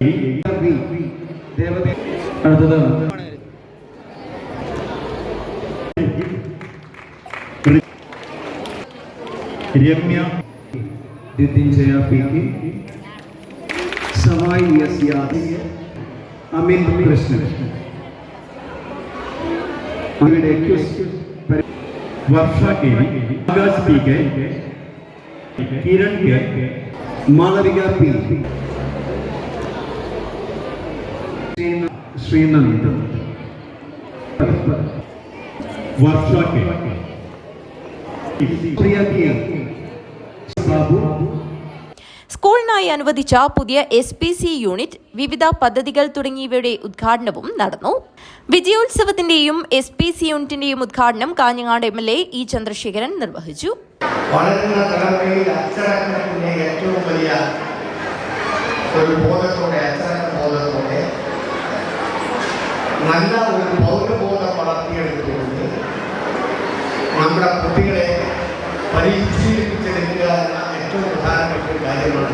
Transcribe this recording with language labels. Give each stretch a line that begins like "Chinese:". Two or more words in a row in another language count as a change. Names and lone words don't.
Malayalam: രമ്യ ദിദിൻജയ PK, സവായി യസ്യാദി, അമിൻ കൃഷ്ണൻ. वर्षा के, आकाश पी के, किरण के, मालविका पी, श्रीनंद, वर्षा के, प्रिया के, बाबू, സ്കൂളിനായി അനുവദിച്ച പുതിയ SPC യൂണിറ്റ്, വിവിധ പദ്ധതികൾ തുടങ്ങിയവയുടെ ഉദ്ഘാടനവും നടന്നു. വിജയോത്സവത്തിന്റെയും SPC യൂണിറ്റിന്റെയും ഉദ്ഘാടനം കാഞ്ഞങ്ങാട് MLA E. ചന്ദ്രശേഖരൻ നിർവഹിച്ചു. വളരുന്ന തലമുറയിൽ അച്ചടക്കത്തിന്റെ ഏറ്റവും വലിയ ഒരു ബോധത്തോടെ, അച്ചടക്ക ബോധത്തോടെ നല്ല ഒരു പൗരബോധം വളർത്തിയെടുത്തുകൊണ്ട് നമ്മുടെ കുട്ടികളെ പരിശീലിപ്പിച്ചെടുക്കുക എന്ന ഏറ്റവും പ്രധാനപ്പെട്ട ഒരു കാര്യമാണ്.